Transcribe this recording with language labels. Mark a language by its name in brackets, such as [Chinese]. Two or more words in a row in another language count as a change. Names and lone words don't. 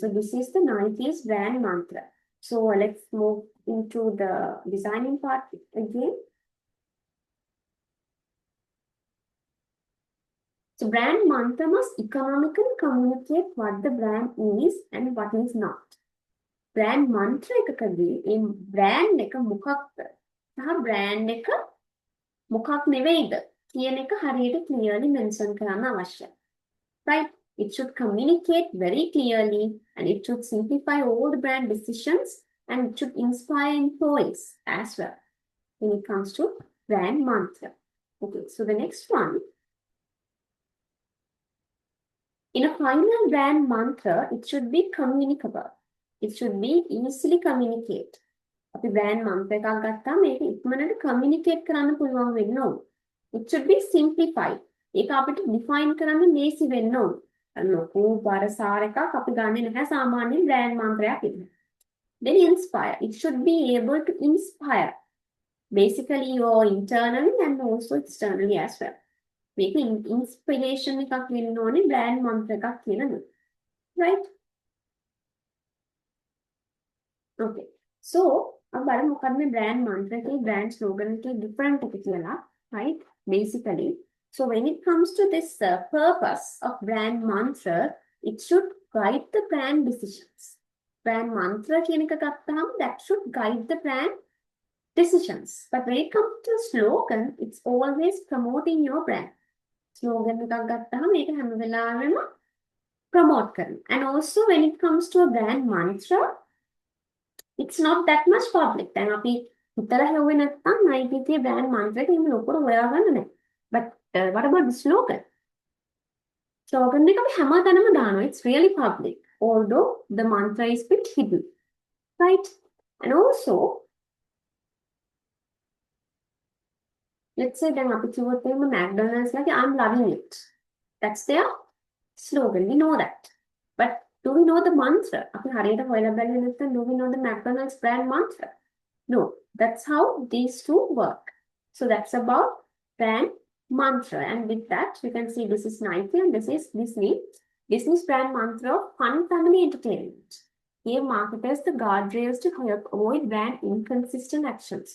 [English] So this is the Nike's brand mantra. So let's move into the designing part again. So brand mantra must economically communicate what the brand is and what is not. Brand mantra [Sinhala] එකකදී මේ brand එක මොකක්ද සහ brand එක මොකක් නෙවෙයිද කියන එක හරියට [English] clearly mention [Sinhala] කරන්න අවශ්‍යයි. [English] Right? It should communicate very clearly and it should simplify all the brand decisions and it should inspire employees as well when it comes to brand mantra. Okay, so the next one. In a final brand mantra, it should be communicable. It should be easily communicate. [Sinhala] අපි [English] brand mantra [Sinhala] එකක් ගත්තාම මේක ඉක්මනට communicate කරන්න පුළුවන් වෙන්න ඕන. [English] It should be simplified. [Sinhala] ඒක අපිට define කරන්න ලේසි වෙන්න ඕන. ලොකු බරසාර එකක් අපි ගන්නෙ නැහැ සාමාන්‍ය [English] brand mantraයක් [Sinhala] විදිහට. [English] Then inspire. It should be able to inspire. Basically, your internally and also externally as well. [Sinhala] මේක inspiration එකක් වෙන්න ඕනේ [English] brand mantra [Sinhala] එකක් කියනද. [English] Right? Okay. [Sinhala] So, अब බලමු මොකක්ද මේ [English] brand mantra [Sinhala] එකේ [English] brand slogan [Sinhala] එකේ different එක කියලා, [English] right? Basically, so when it comes to this purpose of brand mantra, it should guide the brand decisions. Brand mantra [Sinhala] කියන එක ගත්තාම [English] that should guide the brand decisions. But when it comes to slogan, it's always promoting your brand. [Sinhala] Slogan එකක් ගත්තාම මේක හැම වෙලාවෙම promote කරනවා. [English] And also when it comes to a brand mantra, it's not that much public. [Sinhala] දැන් අපි හිතලා හෙව්වේ නැත්නම් Nike [English] brand mantra [Sinhala] එක එහෙම ලොකුට හොයාගන්න නැහැ. [English] But what about the slogan? [Sinhala] Slogan එක අපි හැමතැනම දානවා. [English] It's really public. Although the mantra is a bit hidden. Right? And also, let's say then [Sinhala] අපි කිව්වොත් එහෙම [English] McDonald's like I'm loving it. That's their slogan. We know that. But do we know the mantra? [Sinhala] අපි හරියට හොයලා බලන්නේ නැත්නම් [English] do we know the McDonald's brand mantra? No. That's how these two work. So that's about brand mantra. And with that, you can see this is Nike and this is Disney. Disney's brand mantra of fun family entertainment. Give marketers the guardrails to help avoid brand inconsistent actions.